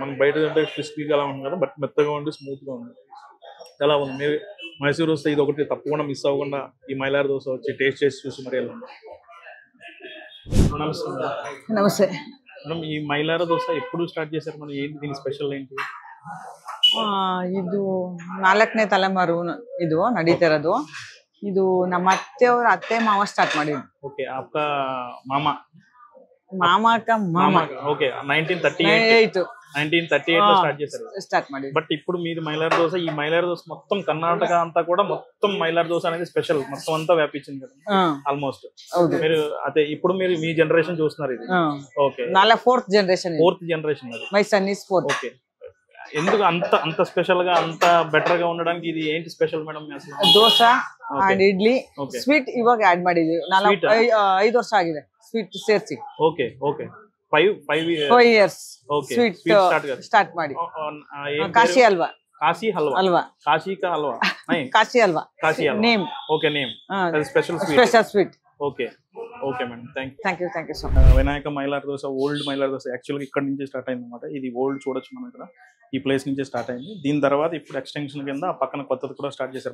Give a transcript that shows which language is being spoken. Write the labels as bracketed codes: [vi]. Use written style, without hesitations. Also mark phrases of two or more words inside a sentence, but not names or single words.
[te] మనం బయట అంటే క్రిస్పీగా అలా ఉంది కదా, బట్ మెత్తగా ఉండి స్మూత్గా ఉంది. చాలా ఉంది. మీరు మైసూర్ వస్తే ఇది ఒకటి తప్పకుండా మిస్ అవ్వకుండా ఈ మైలార్ దోశ వచ్చి టేస్ట్ చేసి చూసి మరి వెళ్ళండి. నమస్తే మేడం, ఈ మైలార్ దోశ ఎప్పుడు స్టార్ట్ చేశారు మనం? ఏంటి దీని స్పెషల్ ఏంటి? [kn] ಇದು 4ನೇ ತಲೆಮಾರು ಇದು ನಡೀತಿರೋದು. ಇದು ನಮ್ಮ ಅತ್ತೆಯವ್ರ ಅತ್ತೆ ಮಾವ ಸ್ಟಾರ್ಟ್ ಮಾಡಿದ್ರು. [hi] ओके, आपका मामा [te] మామ ఓకే 1938 లో స్టార్ట్ చేశారు. [kn] స్టార్ట్ ಮಾಡಿ. [te] బట్ ఇప్పుడు మీరు మైలార్ దోశ, ఈ మైలార్ దోశ మొత్తం కర్ణాటక అంతా కూడా మొత్తం మైలార్ దోశ అనేది స్పెషల్, మొత్తం అంతా వ్యాపించింది కదా ఆల్మోస్ట్. మీరు అదే ఇప్పుడు మీరు మీ జనరేషన్ చూస్తున్నారు ఇది. ఓకే, [en] fourth generation [te] అది. [en] My son is fourth. [te] ఓకే, ఎందుకు అంత స్పెషల్ గా అంత బెటర్ గా ఉండడానికి ఇది ఏంటి స్పెషల్ మేడం? అసలు [kn] దోశ అండ్ ఇడ్లీ ಸ್ವೀಟ್ ಇವಾಗ ಆಡ್ ಮಾಡಿದೀವಿ. 5 ವರ್ಷ ಆಗಿದೆ ಸ್ವೀಟ್ ಸೇರಿಸಿ. [en] Okay okay 5 years sweet start [kn] ಮಾಡಿ. ಕಾಶಿ ಹಲ್ವಾ [hi] काशी हलवा काशी का हलवा [te] కాశీ హల్వా నేమ్. [en] Okay, name special [te] స్వీట్. [en] Okay okay madam, Thank you so much. [te] వినాయక మైలార్ దోశ, ఓల్డ్ మైలార్ దోశ యాక్చువల్గా ఇక్కడ నుంచి స్టార్ట్ అయింది అనమాట. ఇది ఓల్డ్ చూడొచ్చు మనం ఇక్కడ, ఈ ప్లేస్ నుంచే స్టార్ట్ అయింది. దీని తర్వాత ఇప్పుడు ఎక్స్టెన్షన్ కింద ఆ పక్కన కొత్తది కూడా స్టార్ట్ చేశారు.